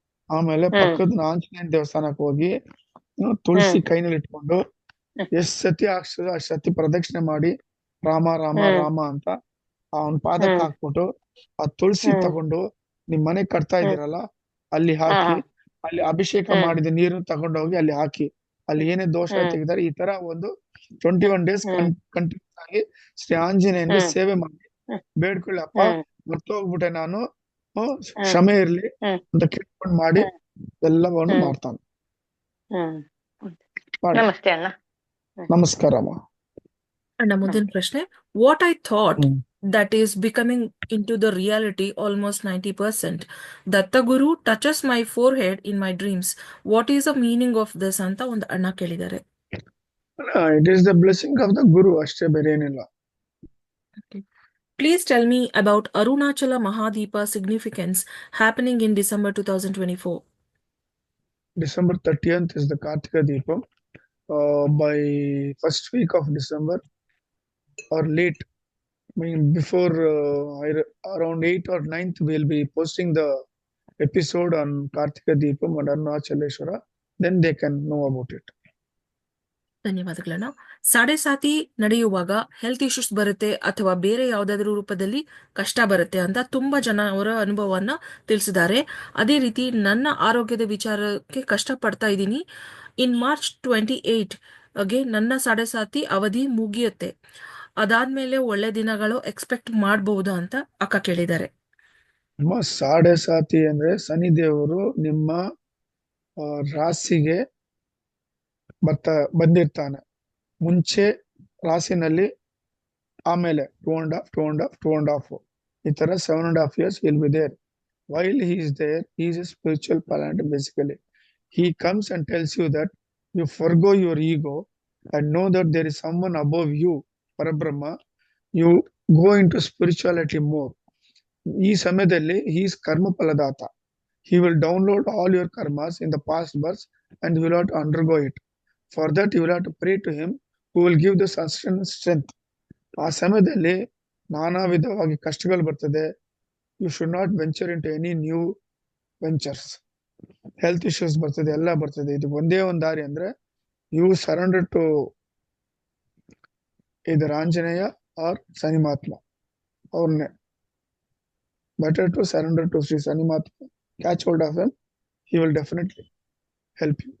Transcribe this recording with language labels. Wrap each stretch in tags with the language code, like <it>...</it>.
<kn>ಆಮೇಲೆ ಪಕ್ಕದ ಆಂಜನೇಯನ ದೇವಸ್ಥಾನಕ್ಕೆ ಹೋಗಿ ತುಳಸಿ ಕೈನಲ್ಲಿ ಇಟ್ಕೊಂಡು ಎಷ್ಟ್ ಸತಿ ಆಗ್ತದೆ ಅಷ್ಟ್ ಸತಿ ಪ್ರದಕ್ಷಿಣೆ ಮಾಡಿ ರಾಮ ರಾಮ ರಾಮ ಅಂತ ಅವನ್ ಪಾದಕ್ಕೆ ಹಾಕ್ಬಿಟ್ಟು ಆ ತುಳಸಿ ತಗೊಂಡು ನಿಮ್ ಮನೆ ಕಟ್ತಾ ಇದೀರಲ್ಲ ಅಲ್ಲಿ ಹಾಕಿ, ಅಲ್ಲಿ ಅಭಿಷೇಕ ಮಾಡಿದ ನೀರು ತಗೊಂಡೋಗಿ ಅಲ್ಲಿ ಹಾಕಿ, ಅಲ್ಲಿ ಏನೇ ದೋಷ ತೆಗೆದಾರೆ. ಈ ತರ ಒಂದು 21 days ಕಂಟಿನ್ಯೂಸ್ ಆಗಿ ಶ್ರೀ ಆಂಜನೇಯನ್ಗೆ ಸೇವೆ ಮಾಡಿ ಬೇಡ್ಕೊಳ್ಳಿ. ಅಪ್ಪ ಮರ್ತೋಗ್ಬಿಟ್ಟೆ ನಾನು, ಕ್ಷಮೆ ಇರ್ಲಿ ಅಂತ ಕೇಳ್ಕೊಂಡು ಮಾಡಿ ಎಲ್ಲವನ್ನು ಮಾಡ್ತಾನೆ. ನಮಸ್ತೆ ಅಣ್ಣ. ನಮಸ್ಕಾರ ಅಮ್ಮ. ಅಣ್ಣ ಮುಂದಿನ ಪ್ರಶ್ನೆ,</kn> <en>What I thought that is becoming into the reality almost 90%. Dattaguru touches my forehead in my dreams. What is the meaning of this</en> <kn>ಅಂತ ಒಂದು ಅಣ್ಣ ಕೇಳಿದ್ದಾರೆ.</kn> <en>It is the blessing of the Guru,</en> <kn>ಅಷ್ಟೇ, ಬೇರೆ ಏನಿಲ್ಲ.</kn> <en>Please tell me about Arunachala Mahadeepa significance happening in December 2024. December 30th is the Kartika Deepam. by first week of December or late. I mean, before around 8th or 9th, we'll be posting the episode on Kartika Deepam and Arunachaleshwara. Then they can know about it.</en> <kn>ಧನ್ಯವಾದಗಳನ್ನ. ಸಾಡೆ ಸಾತಿ ನಡೆಯುವಾಗ health issues ಬರುತ್ತೆ ಅಥವಾ ಬೇರೆ ಯಾವುದಾದ್ರೂ ರೂಪದಲ್ಲಿ ಕಷ್ಟ ಬರುತ್ತೆ ಅಂತ ತುಂಬಾ ಜನ ಅವರ ಅನುಭವವನ್ನ ತಿಳಿಸಿದ್ದಾರೆ. ಅದೇ ರೀತಿ ನನ್ನ ಆರೋಗ್ಯದ ವಿಚಾರಕ್ಕೆ ಕಷ್ಟಪಡ್ತಾ ಇದ್ದೀನಿ. ಇನ್ March 28 ಗೆ ನನ್ನ ಸಾಡೆ ಸಾತಿ ಅವಧಿ ಮುಗಿಯುತ್ತೆ. ಅದಾದ್ಮೇಲೆ ಒಳ್ಳೆ ದಿನಗಳು ಎಕ್ಸ್ಪೆಕ್ಟ್ ಮಾಡಬಹುದಾ ಅಂತ ಅಕ್ಕ ಕೇಳಿದ್ದಾರೆ. ನಮ್ಮ ಸಾಡೆ ಸಾತಿ ಅಂದ್ರೆ ಶನಿದೇವರು ನಿಮ್ಮ ರಾಶಿಗೆ ಬಂದಿರ್ತಾನೆ. ಮುಂಚೆ ರಾಶಿನಲ್ಲಿ ಆಮೇಲೆ 2.5 ಈ ತರ 7.5</kn> <en>years he'll be there. While he is there, he is a spiritual planet basically. He comes and tells you that you forgo your ego and know that there is someone above you, Parabrahma. You go into spirituality more.</en> <kn>ಈ ಸಮಯದಲ್ಲಿ</kn> <en>he is karma paladata. He will download all your karmas in the past births and you will have to undergo it. For that you will have to pray to him who will give the sustenance strength.</en> <kn>ಆ ಸಮಯದಲ್ಲಿ ನಾನಾ ವಿಧವಾಗಿ ಕಷ್ಟಗಳು ಬರ್ತದೆ.</kn> <en>You should not venture into any new ventures.</en> <kn>Health issues ಬರ್ತದೆ, ಎಲ್ಲ ಬರ್ತದೆ. ಇದು ಒಂದೇ ಒಂದು ದಾರಿ ಅಂದ್ರೆ</kn> <en>you surrender to</en> <kn>ಇದರ ಆಂಜನೇಯ ಆರ್ ಶನಿಮಾತ್ಮ. ಅವ್ರನ್ನೇ</kn> <en>better to surrender to Sri Sanimatma. Catch hold of him. He will definitely help you.</en>